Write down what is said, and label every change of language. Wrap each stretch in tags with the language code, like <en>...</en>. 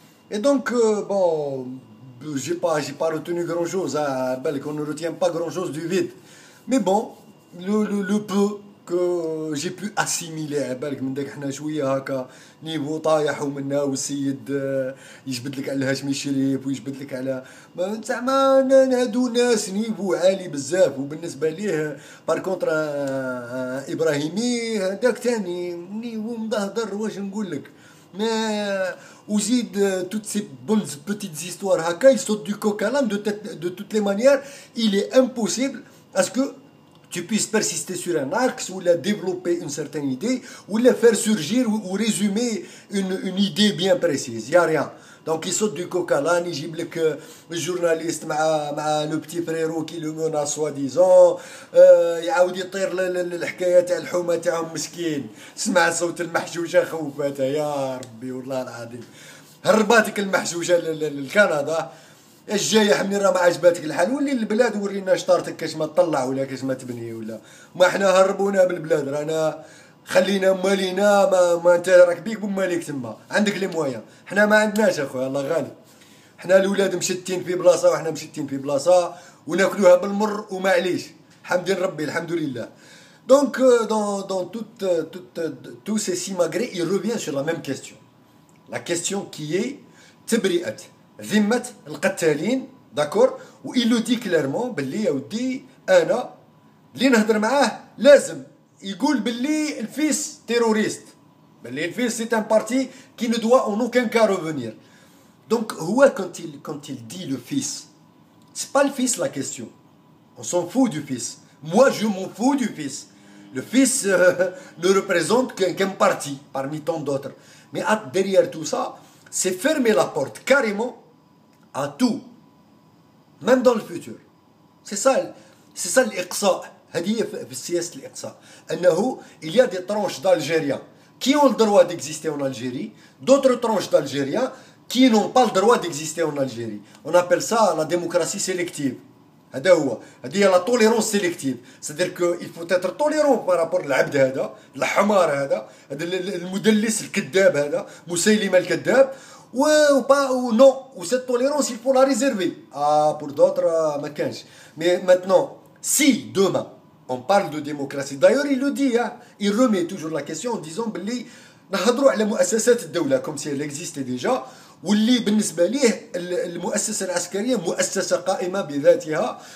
<fr>et donc bon j'ai pas retenu grand chose hein, on ne retient pas grand chose du vide, mais bon le peu que j'ai pu assimiler</fr> <ar>بالك من داك حنا شويه هكا نيفو طايح ومنا والسيد يجبد لك على هاشمي الشريف ويجبد لك على زعما هادو ناس نيفو عالي بزاف، وبالنسبه ليه بار كونتر ابراهيمي هذاك ثاني نيفو مدهدر. واش نقول لك ما وزيد</ar> <fr>toutes ces bonnes petites histoires</fr> <ar>هكا</ar> <fr>il saute du coq à l'âne de toutes les manières. Il est impossible à ce que tu puisses persister sur un axe ou la développer une certaine idée ou la faire surgir ou résumer une idée bien précise. Il n'y a rien. Donc il saute du coq à l'âne, il</fr> <ar>جيب لك الجورناليست مع لو بتي فريرو كي لو مناس سوا ديزون، يعاود يطير الحكايه تاع الحومه تاعهم مسكين. سمع صوت المحشوشه خوفاتها يا ربي والله العظيم، هرباتك المحشوشه لكندا الجايه منين راه ما عجباتك الحال، ولي البلاد ورينا شطارتك كاش ما تطلع ولا كاش ما تبني ولا ما احنا هربونا بالبلاد. رانا خلينا مالينا ما انت راك بيك بماليك تما عندك لي مويا، حنا ما عندناش اخويا الله غالب. حنا الاولاد مشتين في بلاصه وحنا مشتين في بلاصه وناكلوها بالمر ومعليش حمد ربي الحمد لله.</ar> <fr>Donc dans tous ces simagrées il revient sur la même question, la question qui est</fr> <ar>تبرئة ذمة القتالين داكور. و</ar> <fr>il le dit clairement</fr> <ar>باللي يا ودي انا اللي نهضر معاه لازم يقول باللي الفيس تيروريست، باللي الفيس سي ان بارتي</ar> <fr>qui ne doit en aucun cas revenir. Donc</fr> <ar>هو</ar> <fr>quand il dit le fils, c'est pas le fils la question, on s'en fout du fils. Moi je m'en fous du fils. Le fils ne représente qu'un parti parmi tant d'autres, mais derrière tout ça c'est fermer la porte carrément à tout, même dans le futur. C'est ça</fr> <ar>الإقصاء. هذه في سياسة الإقصاء أنه</ar> <fr>il y a des tranches d'Algériens qui ont le droit d'exister en Algérie, d'autres tranches d'Algériens qui n'ont pas le droit d'exister en Algérie. On appelle ça la démocratie sélective.</fr> <ar>هذا هو، هذه هي</ar> <fr>la tolérance sélective. C'est-à-dire qu'il faut être tolérant par rapport</fr> <ar>للعبد هذا الحمار هذا المدلس الكذاب هذا مسيلمة الكذاب.</ar> <fr>ou non, ou cette tolérance il faut la réserver pour d'autres</fr> <ar>ما كانش.</ar> <fr>Mais maintenant si demain on parle de démocratie, d'ailleurs il le dit hein, il remet toujours la question en disant</fr> <ar>باللي نهضروا على مؤسسات الدولة</ar> <fr>comme si elle existait déjà،</fr> <ar>واللي بالنسبة ليه المؤسسة العسكرية مؤسسة قائمة بذاتها.</ar>